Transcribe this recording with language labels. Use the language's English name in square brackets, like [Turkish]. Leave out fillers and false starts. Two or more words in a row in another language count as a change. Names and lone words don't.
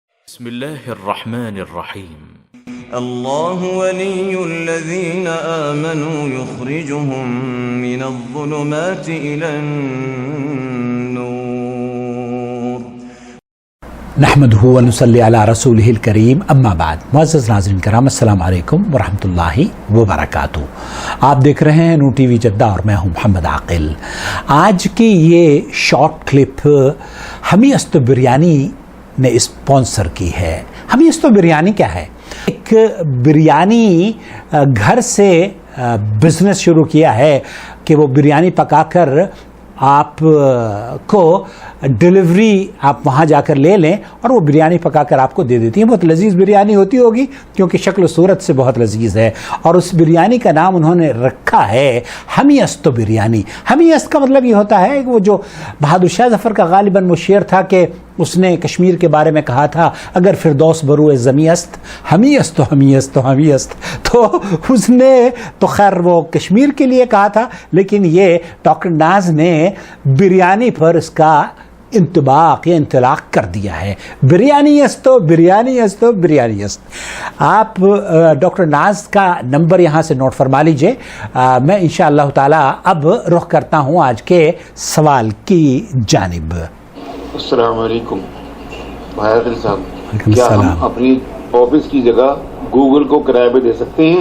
[Arabic] بسم الله الرحمن الرحيم الله ولي الذين آمنوا يخرجهم من الظلمات إلى النور نحمده ونصلي على رسوله الكريم اما بعد. [Urdu] معزز ناظرین کرام، [Arabic] السلام علیکم ورحمۃ اللہ وبرکاتہ. [Urdu] آپ دیکھ رہے ہیں نو ٹی وی جدہ اور میں ہوں محمد عاقل. آج کی یہ شارٹ کلپ ہمی است بریانی نے اسپانسر کی ہے. ہمی است بریانی کیا ہے؟ ایک بریانی گھر سے بزنس شروع کیا ہے کہ وہ بریانی پکا کر آپ کو ڈیلیوری آپ وہاں جا کر لے لیں اور وہ بریانی پکا کر آپ کو دے دیتی ہیں. بہت لذیذ بریانی ہوتی ہوگی کیونکہ شکل و صورت سے بہت لذیذ ہے. اور اس بریانی کا نام انہوں نے رکھا ہے ہمی است بریانی. ہمی است کا مطلب یہ ہوتا ہے کہ وہ جو بہادر شاہ ظفر کا غالباً وہ شعر تھا کہ اس نے کشمیر کے بارے میں کہا تھا [Persian] اگر فردوس برو زمی است ہمی است و ہمی است و ہمی است. [Urdu] تو اس نے تو خیر وہ کشمیر کے لیے کہا تھا، لیکن یہ ڈاکٹر ناز نے بریانی پر اس کا انطباق یا انطلاق کر دیا ہے. [Persian] بریانی است و بریانی است و بریانی است. [Urdu] آپ ڈاکٹر ناز کا نمبر یہاں سے نوٹ فرما لیجئے. میں [Arabic] انشاءاللہ تعالی [Urdu] اب رخ کرتا ہوں آج کے سوال کی جانب. [Arabic] السلام علیکم [Urdu] بھائی عادل صاحب، [Arabic] وعلیکم [Urdu] کیا [Arabic] السلام. [Urdu] ہم اپنی آفس کی جگہ گوگل کو کرائے پہ دے سکتے ہیں؟